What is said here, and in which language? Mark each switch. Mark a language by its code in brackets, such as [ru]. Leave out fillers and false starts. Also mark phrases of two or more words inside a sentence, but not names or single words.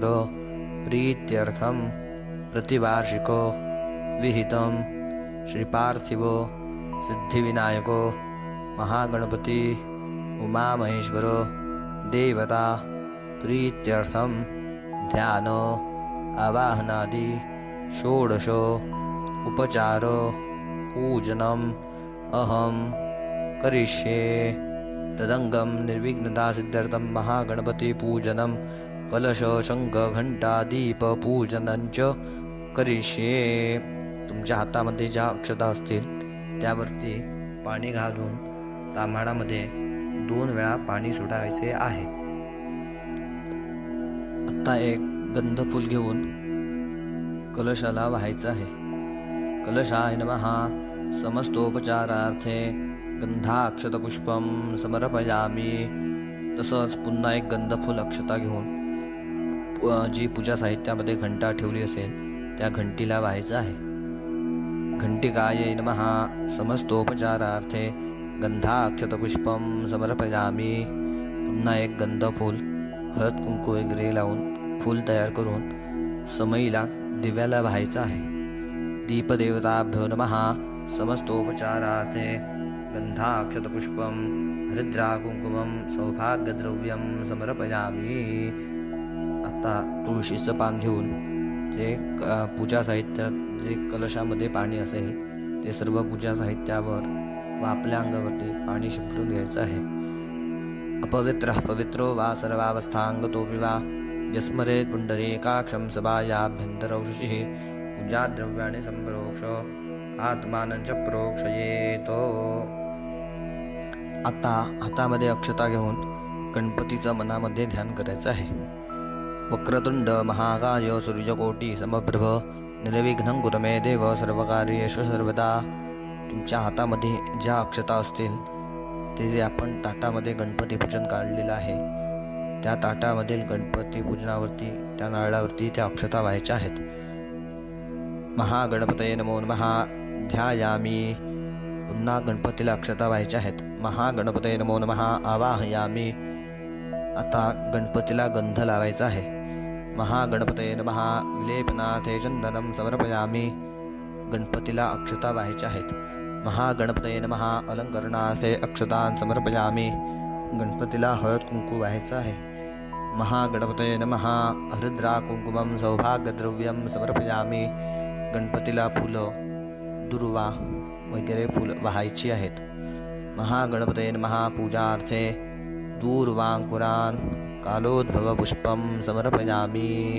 [sa] प्रीत्यर्थम प्रतिवार्षिक विहितं श्रीपार्थिव सिद्धिविनायक महागणपति उमामहेश्वर देवता प्रीत्यर्थम ध्यान आवाहनादि षोडश उपचार पूजनम अहम करिष्ये. तदंगम निर्विघ्नता सिद्ध्यर्थम महागणपति पूजनम कलश शंख घंटा दीप पूजनंच करिष्ये. [mr] तुमच्या हातामध्ये ज्या अक्षता असतील त्यावरती पाणी घालून ताम्हाणामध्ये 2 वेळा पाणी सोडायचे आहे. आता एक गंधफूल घेऊन कलशाला वाहायचं आहे. [sa] कलशाय नमः. समस्तोपचारार्थे गंधाक्षतपुष्पं समर्पयामि. [mr] तसंच पुन्हा एक गंधफूल अक्षता घेऊन जी पूजा साहित्यामध्ये घंटा ठेवली असेल त्या घंटीला वाहायचं आहे. [sa] घंटिकायै नमः. समस्तोपचारार्थे गंधाक्षतपुष्पं समर्पयामि. [mr] पुन्हा एक गंधफूल हळद कुंकू वगैरे लावून फूल तयार करून समईला दिव्याला वाहायचं आहे. [sa] दीपदेवताभ्यो नमः. समस्तोपचारार्थे गंधाक्षतपुष्पं हरिद्रा कुंकुमं सौभाग्यद्रव्यं समर्पयामि. [mr] आता तुळशीचं पान घेऊन जे पूजा साहित्यात जे कलशामध्ये पाणी असेल ते सर्व पूजा साहित्यावर व आपल्या अंगावरती पाणी शिंपडून घ्यायचं आहे. [sa] अपवित्रः पवित्रो वा सर्वावस्थांगतोऽपि वा यस्मरेत् पुण्डरीकाक्षं सभायाभ्यन्तरौ शुचिः पूजाद्रव्याणि संप्रोक्ष आत्मानं च प्रोक्षयेत. [mr] आता हातामध्ये अक्षता घेऊन गणपतीचं मनामध्ये ध्यान करायचं आहे. [sa] वक्रतुंड महाकाय सूर्यकोटी समप्रभ निर्विघ्नं कुरु मे देव सर्वकार्येषु सर्वदा. [mr] तुमच्या हातामध्ये ज्या अक्षता असतील ते जे आपण ताटामध्ये गणपती पूजन काढलेलं आहे त्या ताटामधील गणपती पूजनावरती त्या नारळावरती त्या अक्षता व्हायच्या आहेत. [sa] महागणपतये नमो नमः. ध्यायामी. [mr] पुन्हा गणपतीला अक्षता व्हायच्या आहेत. [sa] महागणपतये नमो नमः. आवाहयामी. [mr] आता गणपतीला गंध लावायचा आहे. [sa] महागणपतये नमः. विलेपनाथे चंदनं समर्पयामी. [mr] गणपतीला अक्षता व्हायच्या आहेत. [sa] महागणपतये नमः. अलंकरणार्थे अक्षतान् समर्पयामी. [mr] गणपतीला हळद कुंकू व्हायचं आहे. [sa] महागणपतये नमः. हरिद्रा कुंकुमं सौभाग्यद्रव्यं समर्पयामी. [mr] गणपतीला फुलं, दुर्वा वगैरे फुलं वाहायची आहेत. [sa] महागणपतये नमः. पूजार्थे दूर्वांकुरान् कालोद्भव पुष्पं समर्पयामी.